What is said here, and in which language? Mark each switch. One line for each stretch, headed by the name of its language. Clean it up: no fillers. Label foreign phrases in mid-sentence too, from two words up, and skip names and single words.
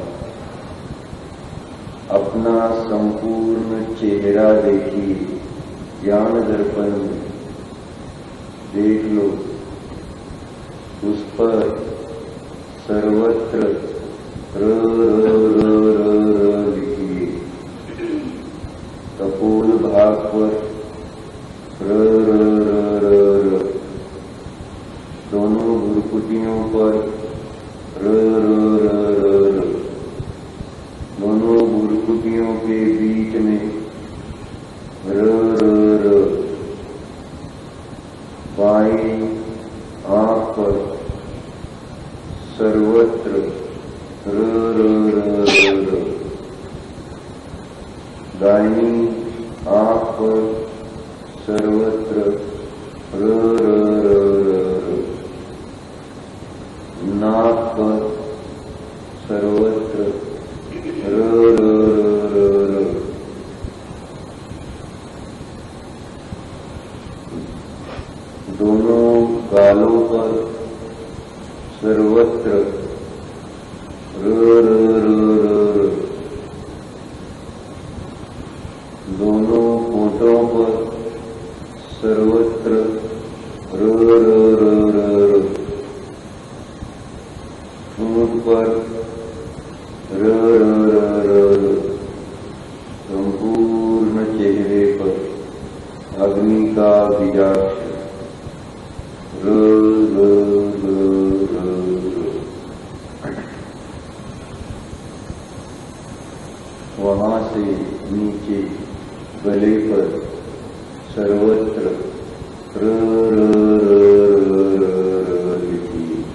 Hindi: अपना संपूर्ण चेहरा देखिए, ज्ञान दर्पण में देख लो। उस पर सर्वत्र र र र र र लिखिए। कपोल भाग पर र र र र र, दोनों भ्रुकुटियों पर र र र र र, दोनों भ्रुकुटियों के बीच में र र र, बाएं आंख पर सर्वत्र र र र र, दाहिनी आंख पर सर्वत्र र र र र, नाक पर सर्वत्र र र र र, दोनों गालों पर सर्वत्र र र र र, दोनों होठों पर सर्वत्र र र र र, ठूंठ पर र र र र, संपूर्ण चेहरे पर अग्नि का बीजाक्षर र र र र र। वहां से नीचे गले पर सर्वत्र र र र र र लिखिए।